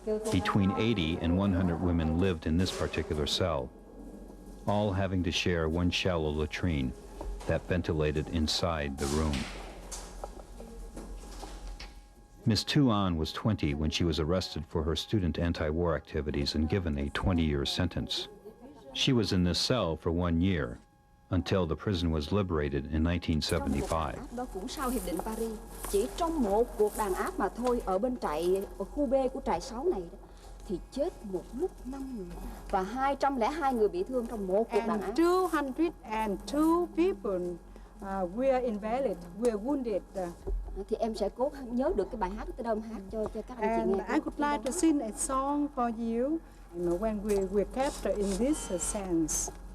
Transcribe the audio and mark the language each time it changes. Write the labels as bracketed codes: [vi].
[en] Between 80 and 100 women lived in this particular cell, all having to share one shallow latrine that ventilated inside the room. Miss Tu An was 20 when she was arrested for her student anti-war activities and given a 20-year sentence. She was in this cell for 1 year until the prison was liberated in 1975. [vi] Đó cũng sau hiệp định Paris, chỉ trong một cuộc đàn áp mà thôi ở bên trại ở khu B của trại 6 này đó, thì chết một lúc 5 người và 202 người bị thương trong một cuộc đàn áp. [en] 202 people were invalid, were wounded. [vi] Thì em sẽ cố nhớ được cái bài hát cái đơn hát cho các anh chị nghe. [en] I would like to sing a song for you. When we kept in this sense.